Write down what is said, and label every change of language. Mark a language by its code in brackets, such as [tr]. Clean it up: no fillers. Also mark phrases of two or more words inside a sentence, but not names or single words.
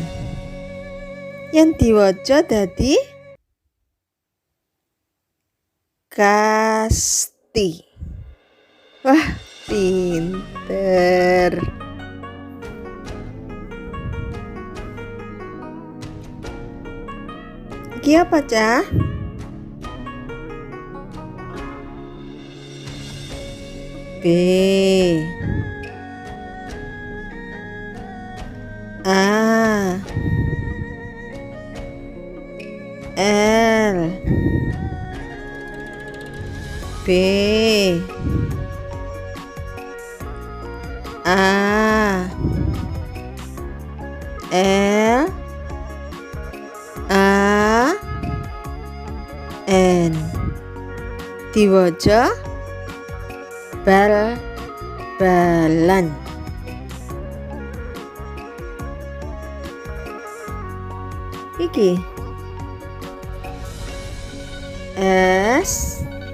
[jv] Yang diwaca dadi kasti. Wah, pinter. Iki apa cah? B. A. L. B. A. L. A. N. Diwaca bal-balan. Iki S.